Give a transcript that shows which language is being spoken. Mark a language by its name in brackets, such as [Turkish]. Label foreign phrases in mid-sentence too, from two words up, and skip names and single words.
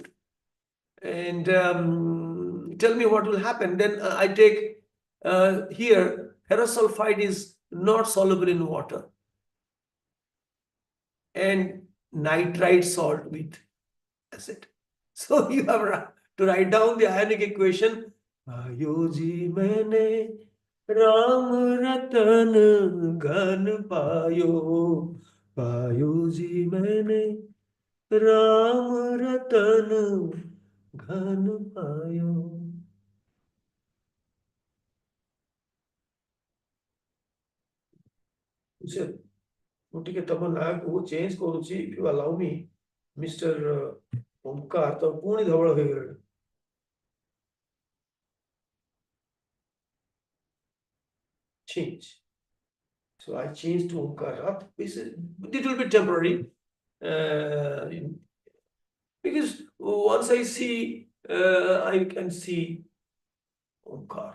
[English] And tell me what will happen. Then I take here, ferrous sulfide is not soluble in water, and nitrite salt with acid. So you have to write down the ionic equation. [Hindi] पायो जी मैंने राम रतन घन पायो, पायो जी मैंने राम रतन घन पायो. [Odia] ଟିକେ ତମ ନାଁକୁ ଚେଞ୍ଜ କରୁଛି, [English] if you allow me, Mr. [Odia] ଓମକାର, ତ ପୁଣି ଧବଳ ହେଇଗଲାଣି. [English] Change. So I changed to Omkar. It will be temporary, because once I see, I can see Omkar.